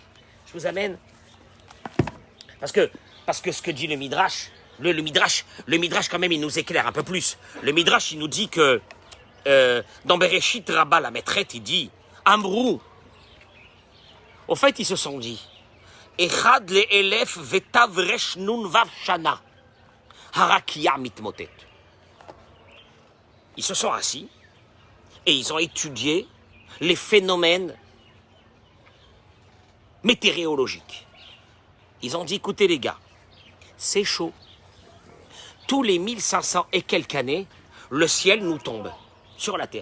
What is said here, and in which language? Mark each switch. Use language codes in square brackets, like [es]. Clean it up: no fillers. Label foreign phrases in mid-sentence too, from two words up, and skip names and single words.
[fr] Je vous amène, parce que ce que dit le Midrash, le Midrash quand même, il nous éclaire un peu plus. Le Midrash, il nous dit que dans Bereshit Rabbah, la maîtrette, il dit Amrou. Au fait, ils se sont dit [he] אחד לאלף ותו ריש נון וו שנה הרקיע מתמוטט. [fr] Ils se sont assis et ils ont étudié les phénomènes météorologiques. Ils ont dit, écoutez les gars, c'est chaud. Tous les 1500 et quelques années, le ciel nous tombe sur la terre.